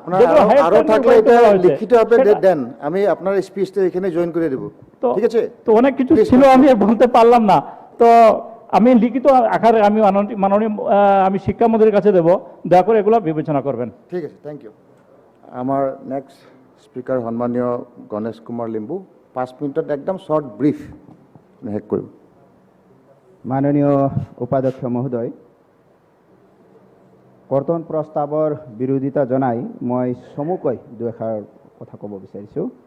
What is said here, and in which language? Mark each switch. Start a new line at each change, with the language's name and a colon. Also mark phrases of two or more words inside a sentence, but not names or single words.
Bangla: আমি আপনার স্পিচটা এখানে জয়েন করে দেব, ঠিক আছে? তো অনেক কিছু ছিল আমি বলতে পারলাম না, তো আমি লিখিত আকারে আমি আমি শিক্ষামন্ত্রীর কাছে দেব, দয়া করে এগুলো বিবেচনা করবেন। ঠিক আছে,
English: thank you.
Assamese: আমার
English: next speaker
Assamese: সন্মানীয় গণেশ কুমাৰ লিম্বু 5 মিনিটত একদম
English: short brief
Assamese: শেষ কৰিব। মাননীয় উপাধ্যক্ষ মহোদয়, কৰ্তন প্ৰস্তাৱৰ বিৰোধিতা জনাই মই চমুকৈ দুআষাৰ কথা ক'ব বিচাৰিছোঁ।